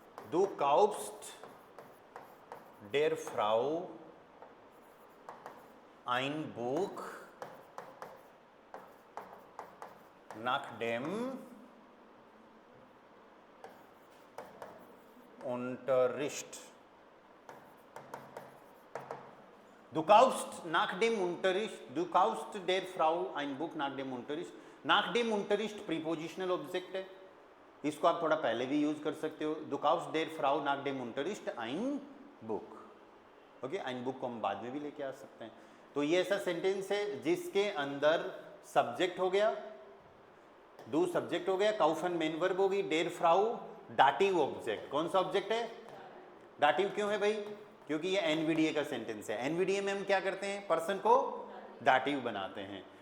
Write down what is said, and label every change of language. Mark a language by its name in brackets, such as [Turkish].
[German] Du kaufst der Frau ein Buch nach dem Unterricht। Du kaufst nach dem Unterricht, du kaufst der Frau ein Buch nach dem Unterricht. nach dem Unterricht [Hindi] prepositional object है, इसको आप थोड़ा पहले भी use कर सकते हो. [German] Du kaufst der Frau nach dem Unterricht ein Buch. [Hindi] Okay, [German] ein Buch [Hindi] को हम बाद में भी लेके आ सकते हैं. तो ये ऐसा सेंटेंस है जिसके अंदर सब्जेक्ट हो गया, डू सब्जेक्ट हो गया, काउफन मेन वर्ब होगी, डेर फ्राउ डाटिव ऑब्जेक्ट. कौन सा ऑब्जेक्ट है? डाटिव. क्यों है भाई? क्योंकि ये एनवीडीए का सेंटेंस है. एनवीडीए में हम क्या करते हैं? पर्सन को डाटिव बनाते हैं.